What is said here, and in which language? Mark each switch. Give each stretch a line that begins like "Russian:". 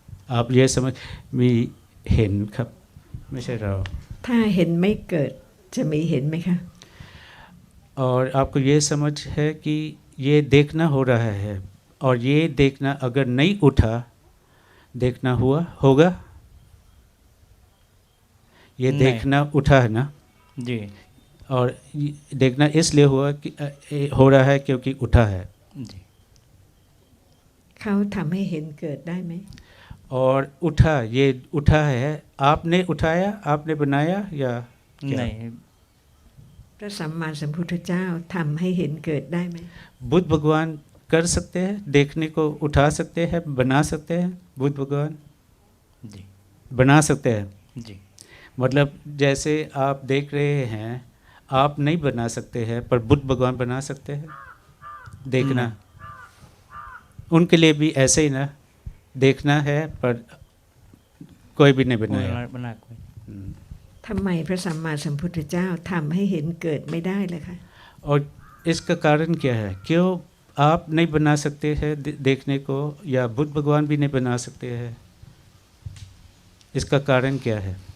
Thai: आप ये समझ मी हेन खबไม่ใช่เรา ถ้าเห็นไม่เกิดจะมีเห็นไหมคะ
Hindi: और आपको ये समझ है कि ये देखना हो रहा है और ये देखना अगर नहीं उठा, देखना होगा? ये नहीं। देखना उठा है ना, जी और देखना इसलिए हुआ कि हो रहा है क्योंकि उठा है। जी
Thai: เขาทำให้เห็นเกิดได้ไหม
Hindi: और उठा, ये उठा है, आपने उठाया, आपने बनाया या क्या? नहीं,
Thai: พระสัมมาสัมพุทธเจ้าทำให้เห็นเกิดได้ไหม
Hindi: बुद्ध भगवान कर सकते हैं, देखने को उठा सकते हैं, बना सकते हैं. बुद्ध भगवान जी बना सकते हैं. जी मतलब जैसे आप देख रहे हैं, आप नहीं बना सकते हैं, पर बुद्ध भगवान बना सकते हैं देखना. उनके लिए भी ऐसे ही ना, देखना है पर कोई भी नहीं बनाया. बना कोई
Thai: ทำไมพระสัมมาสัมพุทธเจ้าทำให้เห็นเกิดไม่ได้ล่ะคะ
Hindi: और इसका कारण क्या है? क्यों आप नहीं बना सकते हैं देखने को, या बुद्ध भगवान भी नहीं बना सकते हैं? इसका कारण क्या है?